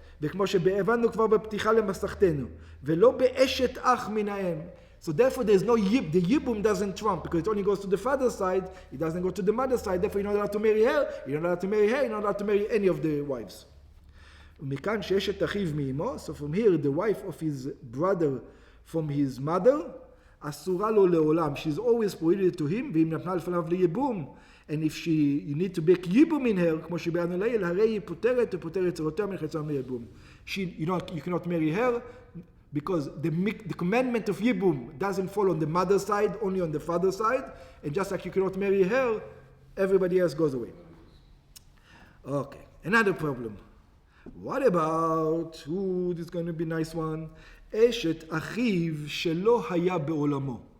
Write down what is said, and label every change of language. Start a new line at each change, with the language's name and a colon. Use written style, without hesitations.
Hebrew: וכמו שהבנו כבר בפתיחה למסכתנו. ולא באשת אח מן האם.
English: So therefore there's no yib. The yibum doesn't trump because it only goes to the father's side. It doesn't go to the mother's side. Therefore you're not allowed to marry her. You're not allowed to marry her. You're not allowed to marry any of the wives.
Hebrew: ומכאן שאשת אחיו מאמו.
English: So from here the wife of his brother from his mother
Hebrew: אסורה לו לעולם.
English: She's always prohibited to him.
Hebrew: ואם נתנה לפניו ליבום.
English: And if you need to make yibum in her,
Hebrew: כמו שבאנו לעיל, הרי היא פותרת ופותרת צרותיה מלחצה מיבום.
English: You cannot marry her. Because the commandment of Yibum doesn't fall on the mother's side, only on the father's side. And just like you cannot marry her, everybody else goes away. Okay, another problem. What about, this is going to be a nice one.
Hebrew: Eshet achiv shelo haya be'olamo.